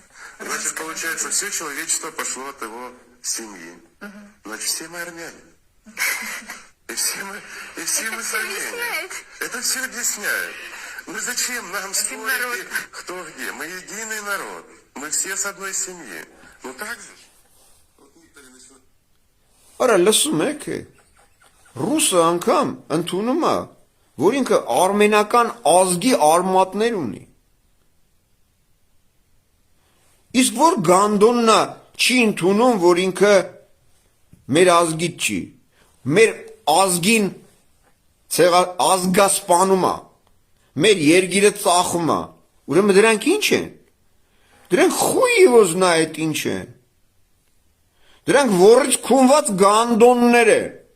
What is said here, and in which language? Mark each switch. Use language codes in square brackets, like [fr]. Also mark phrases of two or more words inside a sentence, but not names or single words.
[ru] Значит, получается, все человечество пошло от его семьи. Значит, все мы армяне. И все мы с Арменией. Это все объясняет. Ну зачем нам спорить, кто где? Мы единый народ. Мы все с одной семьи. Ну так же? [hy] Արա լսում եք, ռուսը անգամ ընդունում է, որ ինքը արմենական ազգի արմատներ ունի։ Իսկ որ Գանդոննա չի ընդունում, որ ինքը մեր ազգից չի, մեր ազգին ազգասպանում է, մեր երգիրը ծախում է, ուրեմն դրանք ինչ են, դրանք [ru] хуй его знает [hy] ինչ են, դրանք որից քունված գանդոններ են,